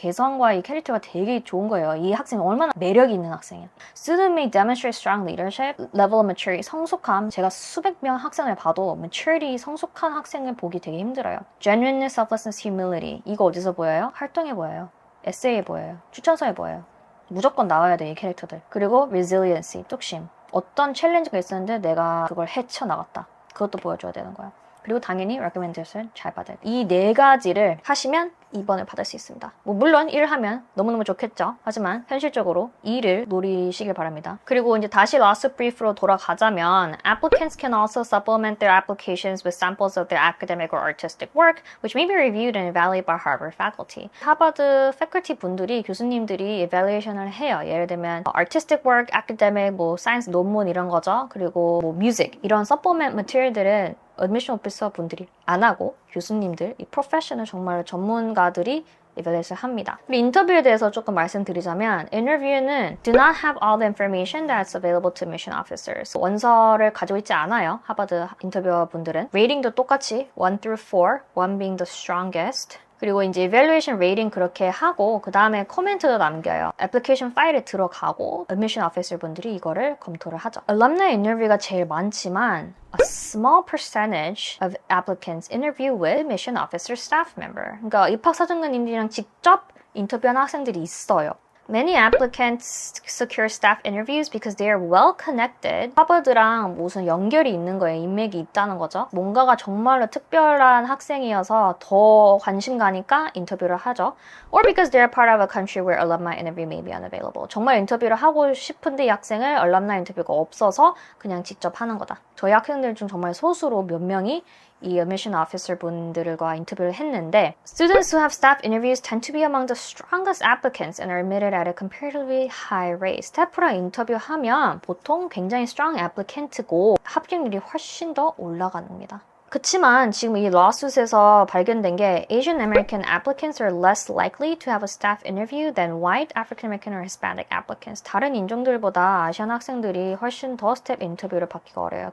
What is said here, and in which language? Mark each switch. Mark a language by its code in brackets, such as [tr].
[ko] 개성과 이 캐릭터가 되게 좋은 거예요. 이 학생이 얼마나 매력이 있는 학생이야. [en] Student may demonstrate strong leadership, level of maturity, [ko] 성숙함. 제가 수백 명 학생을 봐도 maturity, 성숙한 학생을 보기 되게 힘들어요. [en] Genuineness, selflessness, humility. [ko] 이거 어디서 보여요? 활동에 보여요. 에세이에 보여요. 추천서에 보여요. 무조건 나와야 돼, 이 캐릭터들. 그리고 resiliency, 뚝심. 어떤 챌린지가 있었는데 내가 그걸 헤쳐나갔다. 그것도 보여줘야 되는 거야. 그리고 당연히 recommendation 잘 받아야 돼. 이 4가지를 하시면 2번을 받을 수 있습니다. 뭐 물론 1 하면 너무너무 좋겠죠. 하지만 현실적으로 2를 노리시길 바랍니다. 그리고 이제 다시 lawsuit brief로 돌아가자면 [en] applicants can also supplement their applications with samples of their academic or artistic work, which may be reviewed and evaluated by Harvard faculty. [ko] 하버드 faculty 분들이 교수님들이 evaluation을 해요. 예를 들면 artistic work, academic, 뭐 science 논문 이런 거죠. 그리고 뭐 music 이런 supplement material들은 admission officer 분들이 안 하고 교수님들, 이 프로페셔널 정말 전문가들이 evaluate을 합니다. 그리고 인터뷰에 대해서 조금 말씀드리자면 인터뷰는 [en] do not have all the information that's available to admission officers. [ko] 원서를 가지고 있지 않아요. 하버드 인터뷰어 분들은. 레이팅도 똑같이 [en] 1 through 4, 1 being the strongest, [ko] 그리고 이제 evaluation rating 그렇게 하고 그 다음에 코멘트도 남겨요. 애플리케이션 파일에 들어가고 admission officer 분들이 이거를 검토를 하죠. alumni 인터뷰가 제일 많지만 [en] a small percentage of applicants interview with admission officer staff member. [ko] 그러니까 입학사정관님들이랑 직접 인터뷰하는 학생들이 있어요. [en] Many applicants secure staff interviews because they are well connected. [ko] 하버드랑 무슨 연결이 있는 거예요. 인맥이 있다는 거죠. 뭔가가 정말로 특별한 학생이어서 더 관심 가니까 인터뷰를 하죠. [en] Or because they are part of a country where alumni interview may be unavailable. [ko] 정말 인터뷰를 하고 싶은데 이 학생을 alumni 인터뷰가 없어서 그냥 직접 하는 거다. 저희 학생들 중 정말 소수로 몇 명이 이 admission officer 분들과 인터뷰를 했는데 [en] Students who have staff interviews tend to be among the strongest applicants and are admitted at a comparatively high rate. [ko] 스태프랑 인터뷰하면 보통 굉장히 strong applicant고 합격률이 훨씬 더 올라갑니다. 그치만 지금 이 lawsuit에서 발견된 게 [en] Asian American applicants are less likely to have a staff interview than white African American or Hispanic applicants. [ko] 다른 인종들보다 아시안 학생들이 훨씬 더 스텝 인터뷰를 받기가 어려워요.